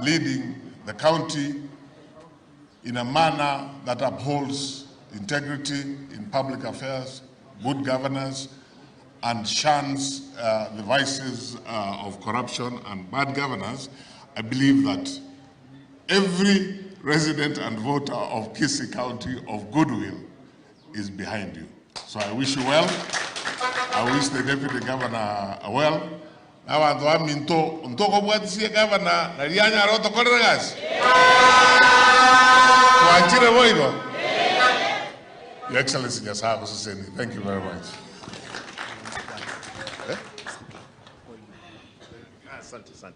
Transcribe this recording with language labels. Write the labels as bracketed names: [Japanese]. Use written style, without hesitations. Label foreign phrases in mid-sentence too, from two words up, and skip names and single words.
[English] leading the county in a manner that upholds integrity in public affairs, good governance, and shuns the vices of corruption and bad governance, I believe that every resident and voter of Kisii County of goodwill is behind you. So I wish you well. I wish the Deputy Governor well. Now I want [Gusii] minto untoko bwatisi governor na lianya roto koregas. Tuanjire boigo. [English] Your Excellency Nyachae Hussein, thank you very much. Asante.